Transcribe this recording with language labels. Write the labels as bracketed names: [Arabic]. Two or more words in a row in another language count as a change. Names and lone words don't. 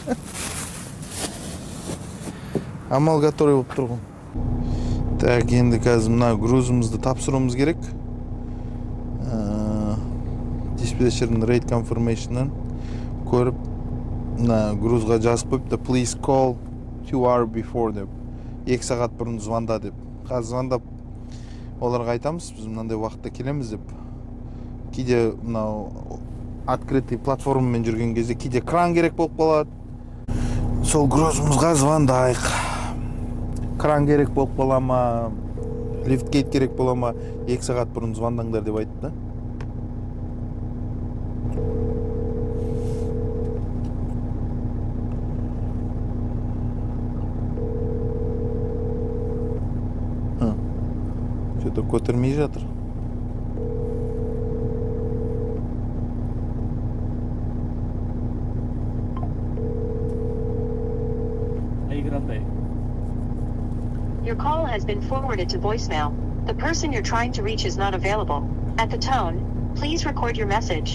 [Kazakh] Амал который болып тұрғын. Так, енді қазір мына грузымызды тапсыруымыз керек. Диспетчердің [English] rate confirmation'нан [Kazakh] көріп, мына грузға жазып қойыпты, [English] please call 2 hours before деп. [Kazakh] 2 сағат бұрын звонда деп. Қазір звондап оларға айтамыз, біз мынандай уақытта келеміз деп. Кейде мынау открытый платформамен жүрген кезде кейде кран керек болып қалады. Сол грузымызға звондайық. Кран керек болып қала ма, лифтгейт керек бола ма, 2 сағат бұрын звондаңдар деп айтты да. Что-то көтермей жатыр. [English] Your call has been forwarded to voicemail. The person you're trying to reach is not available. At the tone, please record your message.